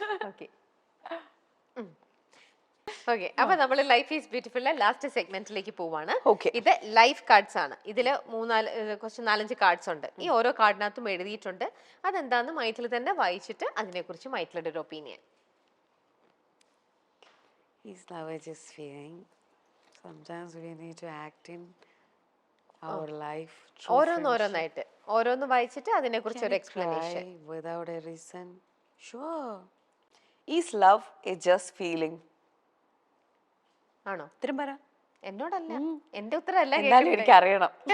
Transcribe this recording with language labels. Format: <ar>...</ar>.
<ml>Okay okay, അപ്പൊ നമ്മൾ life is beautiful last സെഗ്മെന്റിലേക്ക് പോവാണ്.</ml> <en>Okay.</en> <ml>ഇത് ലൈഫ് കാർഡ്സ് ആണ്. ഇതില് കുറച്ച് 4-5 കാർഡ്സ് ഉണ്ട്. ഈ ഓരോ കാർഡിനകത്തും എഴുതിയിട്ടുണ്ട്. അതെന്താന്ന് മൈഥിലി തന്നെ വായിച്ചിട്ട് അതിനെക്കുറിച്ച് മൈഥിലിയുടെ ഒരു opinion.</ml> <en>Is love just feeling? Sometimes we need to act in our life.</en> <ml>ഓരോന്നോരോന്നായിട്ട് ഓരോന്ന് വായിച്ചിട്ട് അതിനെക്കുറിച്ച് ഒരു explanation.</ml> <en>Cry without a reason. Sure. Is love a just feeling?</en> <ml>ആണോ? ഉത്തരം പറ. എന്നോടല്ല, എന്റെ ഉത്തരമല്ല എന്നാലും എനിക്ക് അറിയണം.</ml>